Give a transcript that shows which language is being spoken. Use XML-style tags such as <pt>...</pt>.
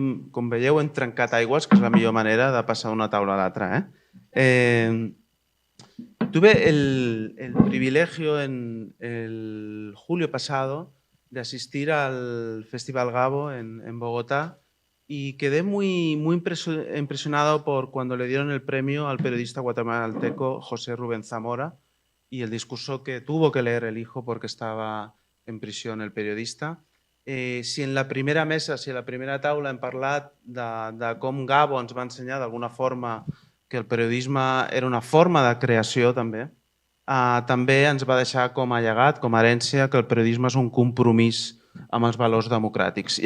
<ca>Com veieu, hem trencat aigües, que és la millor manera de passar d'una taula a l'altra.</ca> <es>Tuve el privilegio en el julio pasado de asistir al Festival Gabo en Bogotá y quedé muy impresionado por cuando le dieron el premio al periodista guatemalteco José Rubén Zamora y el discurso que tuvo que leer el hijo porque estava en prisión el periodista. Si en la primera mesa,</es> <ca>si a la primera taula hem parlat de com Gabo ens va ensenyar d'alguna forma que el periodisme era una forma de creació també, també ens va deixar com a llegat, com a herència, que el periodisme és un compromís amb els valors democràtics.</ca>